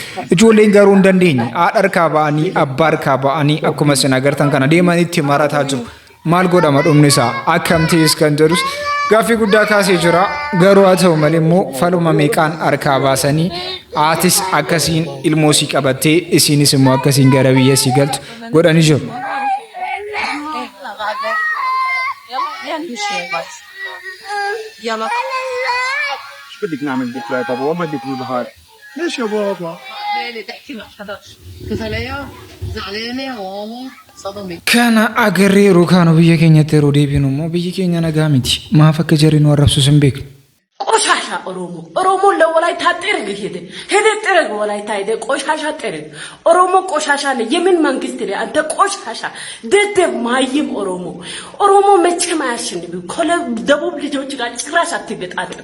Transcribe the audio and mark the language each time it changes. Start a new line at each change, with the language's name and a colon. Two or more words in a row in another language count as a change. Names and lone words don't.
Oromo: Ijoolleen garuu hin dandeenye haadha harkaa ba'anii abbaa harkaa ba'anii akkuma isin agartan kana deemanitti marataa jiru. Maal godhama dhumni isaa akkam ta'es kan jedhus gaaffii guddaa kaasee jira. Garuu haa ta'u malee immoo faluma meeqaan harkaa baasanii haatis akkasiin ilmoo sii qabattee isiinis immoo akkasiin gara biyya sii galtu godhanii jiru.
Arabic: يلا ايش بدك نعمل بك يا بابا وما بدك بالنهار ليش يا بابا ليه تحكي مع حدا قلت لها زعلانه يا ماما صدمت
Oromo: Kana agarreeru kaanu biyya keenyatti yeroo deebinu immoo biyyi keenya nagaa miti. Maaf akka jarri nu arrabsus hin beeknu.
Amharic: ቆሻሻ ኦሮሞ ለወላይታ ጥርግ ሄደ ጥርግ ወላይታ ሄደ ቆሻሻ ጥርግ ኦሮሞ ቆሻሻ ነው የምን መንግስት ነው አንተ ቆሻሻ ደደብ ማይም ኦሮሞ መቼም አያሸንፍም ከደቡብ ልጆች ጋር ጭራሽ አትገጣጥም